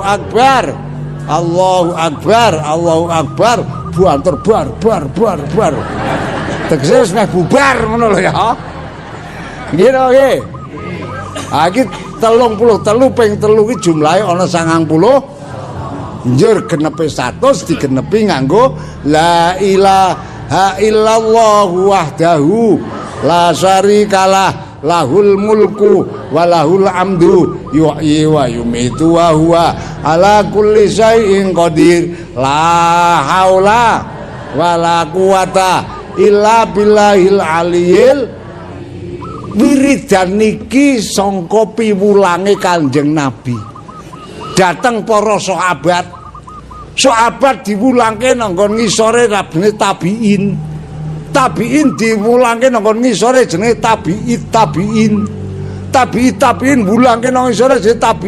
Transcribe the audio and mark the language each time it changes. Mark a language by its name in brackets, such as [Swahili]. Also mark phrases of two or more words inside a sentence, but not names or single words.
[Arabic] أكبر الله أكبر الله أكبر [Javanese] banter bar tegese wis meh bubar ngono lho ya nggih to nggih ha iki 33 ping 3 iki jumlahe ana 90 njur genepe 100 digenepi nganggo [Arabic] لا إله إلا الله وحده لا شريك له له الملك وله الحمد يحيي ويميت وهو على كل شيء قدير لا حول ولا قوة إلا بالله العلي. [Javanese] Wiridan niki sangka piwulange Kanjeng Nabi dateng para sahabat diwulangke nang nggon ngisore rabine tabiin diwulangke nang nggon ngisore jenenge tabiin wulangke nang ngisore jenenge